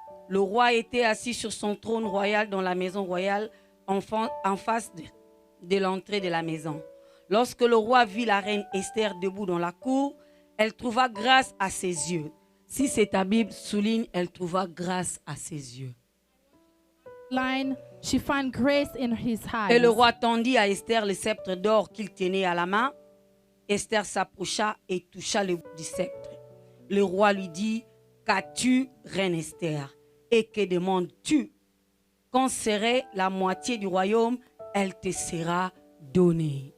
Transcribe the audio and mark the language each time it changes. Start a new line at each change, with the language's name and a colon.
French: Le roi était assis sur son trône royal dans la maison royale en face de l'entrée de la maison. Lorsque le roi vit la reine Esther debout dans la cour, elle trouva grâce à ses yeux. Si c'est ta Bible, souligne, elle trouva grâce à ses yeux.
English: Line, she found grace in his eyes.
French: Et le roi tendit à Esther le sceptre d'or qu'il tenait à la main. Esther s'approcha et toucha le bout du sceptre. Le roi lui dit, qu'as-tu, reine Esther? Et que demandes-tu? Quand serait la moitié du royaume, elle te sera donnée.